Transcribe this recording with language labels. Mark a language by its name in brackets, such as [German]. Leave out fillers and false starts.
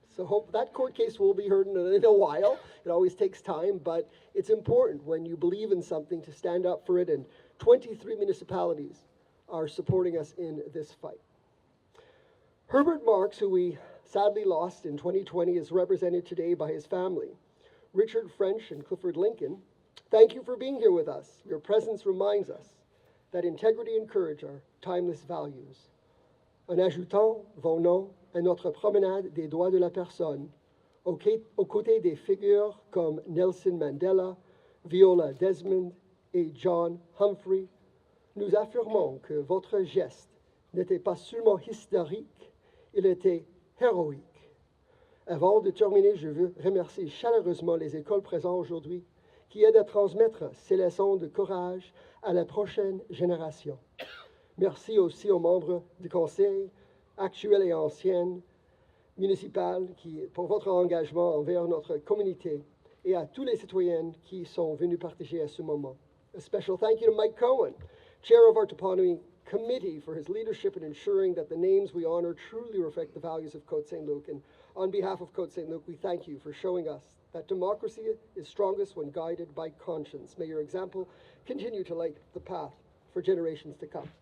[English] So hope that court case will be heard in a while. It always takes time, but it's important when you believe in something to stand up for it, and 23 municipalities are supporting us in this fight. Herbert Marx, who we sadly lost in 2020, is represented today by his family. Richard French and Clifford Lincoln, thank you for being here with us. Your presence reminds us that integrity and courage are timeless values. [French] En ajoutant vos noms à notre promenade des droits de la personne, aux côtés des figures comme Nelson Mandela, Viola Desmond et John Humphrey, nous affirmons que votre geste n'était pas seulement historique, il était héroïque. Avant de terminer, je veux remercier chaleureusement les écoles présentes aujourd'hui qui aident à transmettre ces leçons de courage à la prochaine génération. Merci aussi aux membres du conseil, actuels et anciens, municipal, pour votre engagement envers notre communauté, et à tous les citoyens qui sont venus partager à ce moment. [English] A special thank you to Mike Cohen, Chair of our Toponymy Committee, for his leadership in ensuring that the names we honor truly reflect the values of Côte Saint-Luc. And on behalf of Côte Saint-Luc, we thank you for showing us that democracy is strongest when guided by conscience. May your example continue to light the path for generations to come.